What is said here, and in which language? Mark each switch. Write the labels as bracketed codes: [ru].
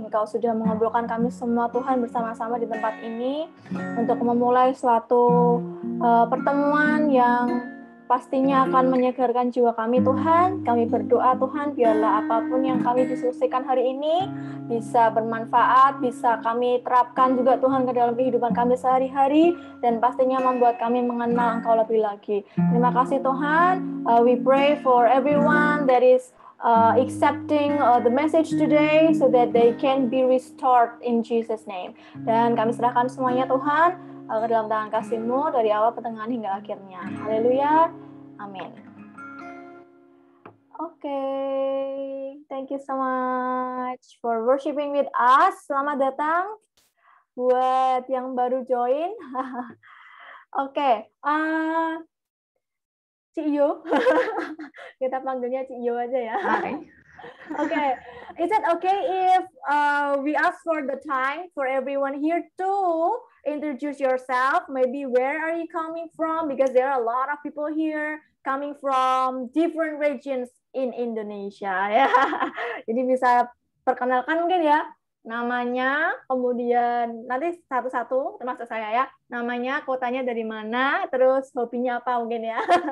[id] Engkau sudah mengobrolkan kami semua Tuhan bersama-sama di tempat ini untuk memulai suatu pertemuan yang pastinya akan menyegarkan jiwa kami Tuhan. Kami berdoa Tuhan, biarlah apapun yang kami diskusikan hari ini bisa bermanfaat, bisa kami terapkan juga Tuhan ke dalam kehidupan kami sehari-hari, dan pastinya membuat kami mengenal Engkau lebih lagi. Terima kasih Tuhan. [en] We pray for everyone that is accepting the message today so that they can be restored in Jesus name. [id] Dan kami serahkan semuanya Tuhan ke dalam tangan kasih-Mu dari awal, pertengahan hingga akhirnya. Haleluya. Amin. [en] Okay, thank you so much for worshiping with us. [id] Selamat datang buat yang baru join. Oke, Cik Yo. Kita panggilnya Cik Yo aja ya. [en] Hi. Okay, is it okay if we ask for the time for everyone here to introduce yourself? Maybe where are you coming from? Because there are a lot of people here coming from different regions in Indonesia. [id] Ya, jadi bisa perkenalkan mungkin ya namanya, kemudian nanti satu-satu termasuk saya ya, namanya, kotanya dari mana, terus hobinya apa mungkin ya.